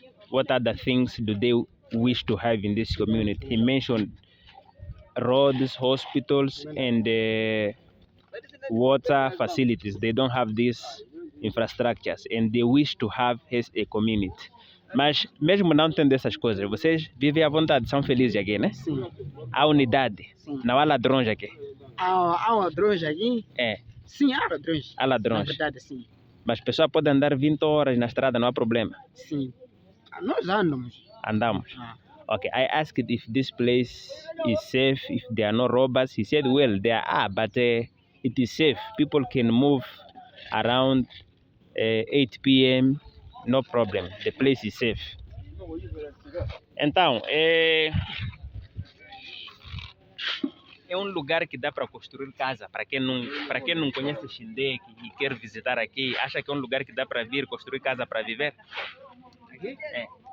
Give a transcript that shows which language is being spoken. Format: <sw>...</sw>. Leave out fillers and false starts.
<en>what other things do they wish to have in this community? He mentioned roads, hospitals, and water facilities. They don't have these infrastructures and they wish to have as a community.</en> <pt>Mas mesmo não tendo essas coisas, vocês vivem à vontade, são felizes aqui, né? Sim. Há unidade, Sim. não há ladrões aqui. Há ladrões aqui? É. Sim, há ladrões. Há ladrões. Na verdade, sim. Mas a pessoa pode andar 20 horas na estrada, não há problema. Sim. Nós andamos. Andamos.</pt> <en>Okay, I asked if this place is safe, if there are no robbers. He said, well, there are, but it is safe. People can move around 8 p.m., no problem. The place is safe.</en> <pt>Então, é um lugar que dá para construir casa. Para quem não conhece Xindec e quer visitar aqui, acha que é um lugar que dá para vir construir casa para viver? Aqui? É.</pt>